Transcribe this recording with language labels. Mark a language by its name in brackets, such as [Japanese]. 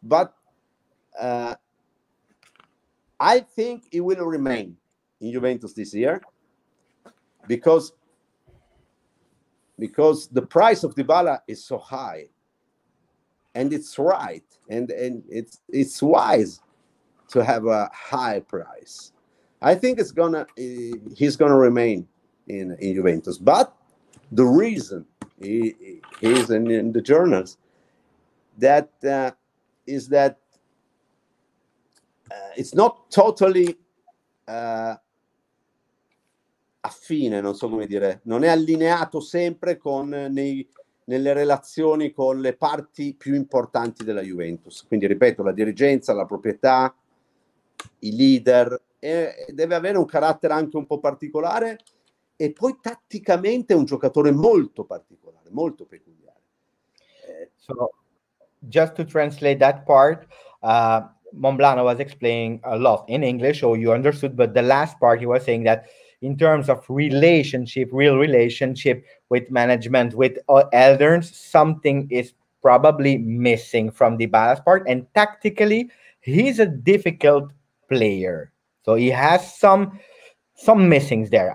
[English] But I think he will remain in Juventus this year because the price of Dybala is so high, and it's right, and it's wise to have a high price. I think he's gonna remain in Juventus. But the reason he is in the journals that is that it's not totally affine, [Italian] non so come dire, non è allineato sempre con nelle relazioni con le parti più importanti della Juventus. Quindi ripeto, la dirigenza, la proprietà, i leader, e deve avere un carattere anche un po' particolare, e poi tatticamente è un giocatore molto particolare, molto peculiare. [English] So just to translate that part, Momblano was explaining a lot in English, so you understood, but the last part he was saying that in terms of real relationship with management, with elders, something is probably missing from Dybala's part, and tactically he's a difficult player. So he has some some missings there.